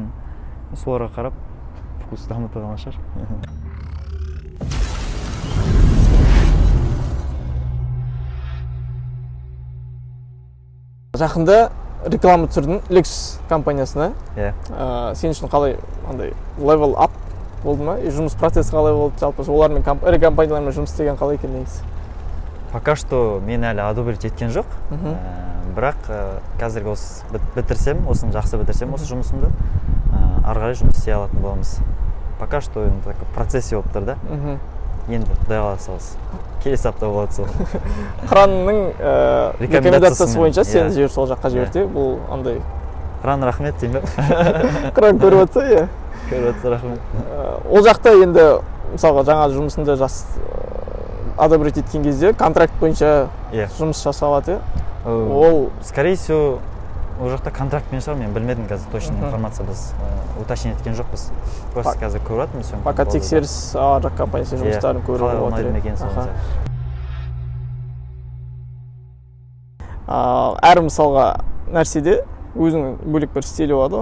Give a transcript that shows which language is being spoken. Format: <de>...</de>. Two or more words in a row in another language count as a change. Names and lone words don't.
<kk>Соларға қарап вкус дамыта алған шығар. Жақында реклама түсірдің Lexus компаниясына. Сен үшін қалай андай</kk> <en>level up</en> <kk>болды ма? Жұмыс процесі қалай болды? Жалпы олармен ірі компаниялармен жұмыс істеген қалай екен негізі?</kk> <ru>Пока что</ru> <kk>мен әлі одобрить еткен жоқ. Бірақ қазіргі осы бітірсем, осыны жақсы бітірсем осы жұмысымды, ары қарай жұмыс істей алатын боламыз.</kk> <ru>Пока что</ru> <kk>енді</kk> <ru>в процессе</ru> <kk>болып тұр да. Енді құдай қаласа осы. Келесі апта болады сол. Қыранның рекомендациясы бойынша сені жібер сол жаққа жіберді. Бұл андай. Қыран рахмет деймін бе? Қыран көріп отырса, иә. Көріп отырса рахмет. Ол жақта енді мысалға жаңа жұмысында одобрить еткен кезде контракт бойынша жұмыс жасалады. Ол</kk> <ru>скорее всего</ru> <kk>ол жақта контрактпен шығар, мен білмедім қазір</kk> <ru>точно информация</ru> <kk>біз уточнить еткен жоқпыз. Просто қазір көріп жатырмыз. Пока тексеріс жақ компаниясы жұмыстарын көріп отыр. Әр мысалға нәрседе өзінің бөлек бір стилі болады.</kk>